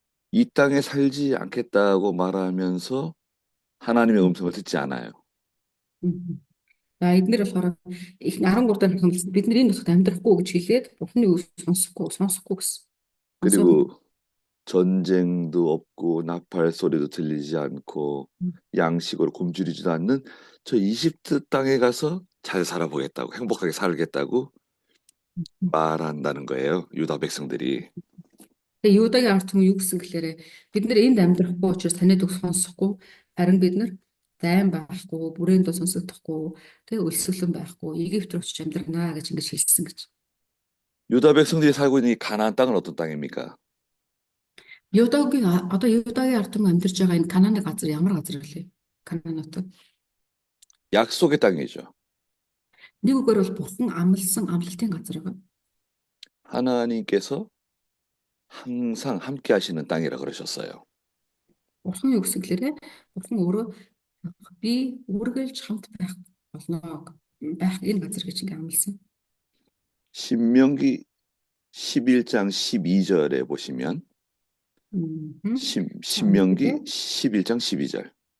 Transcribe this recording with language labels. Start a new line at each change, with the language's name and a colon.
Korean: 이 땅에 살지 않겠다고 말하면서 하나님의 음성을 듣지 않아요.
Mongolian: За эднэр болохоор их 13 дахь хэлсэн бидний нутагт амьдрахгүй гэж хэлээд Бурханы үг сонсохгүй гэсэн.
Korean: 그리고 전쟁도 없고 나팔 소리도 들리지 않고 양식으로 굶주리지도 않는 저 이집트 땅에 가서 잘 살아보겠다고 행복하게 살겠다고 말한다는 거예요. 유다 백성들이.
Mongolian: Тэгээ Юдагийн ард түмэн юу гэсэн гэхээр бид нэр энд амьдрахгүй учраас таны үг сонсохгүй харин бид нар дайн байхгүй, бүрээн дуу сонсогдохгүй, тэгээ өлсгөлэн байхгүй, Египт руу очиж амьдрнаа гэж ингэж хэлсэн гэж.
Korean: 유다 백성들이 살고 있는 이 가나안 땅은 어떤 땅입니까?
Mongolian: Одоо Юдагийн ард түмэн амьдарч байгаа энэ Канааны газар ямар газар вэ? Канаанууд.
Korean: 약속의 땅이죠.
Mongolian: Нэг үгээр бол бурхан амласан амлалтын газар байгаа.
Korean: 하나님께서 항상 함께 하시는 땅이라 그러셨어요.
Mongolian: Бурхан юу гэсэн гэхээр бурхан өөрөө би үргэлж хамт байх болно байх энэ газар гэж ингээ амласан.
Korean: 신명기 11장 12절에 보시면 Мгм. 신명기 11장 12절.